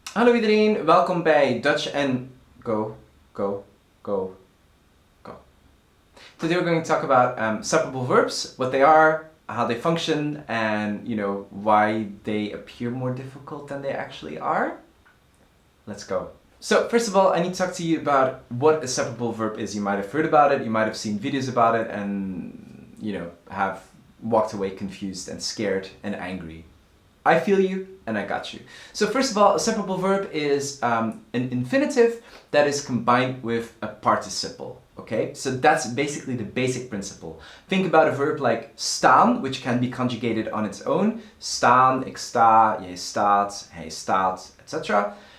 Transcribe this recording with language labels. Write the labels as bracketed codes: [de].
[nl] Hallo iedereen, welkom bij Dutch&Go, go. [en] Today we're going to talk about separable verbs, what they are, how they function, and why they appear more difficult than they actually are. Let's go. So first of all, I need to talk to you about what a separable verb is. You might have heard about it, you might have seen videos about it, and have walked away confused and scared and angry. I feel you, and I got you. So first of all, a separable verb is an infinitive that is combined with a participle. Okay, so that's basically the basic principle. Think about a verb like staan, which can be conjugated on its own. [nl] Staan, ik sta, jij staat, hij staat, etc.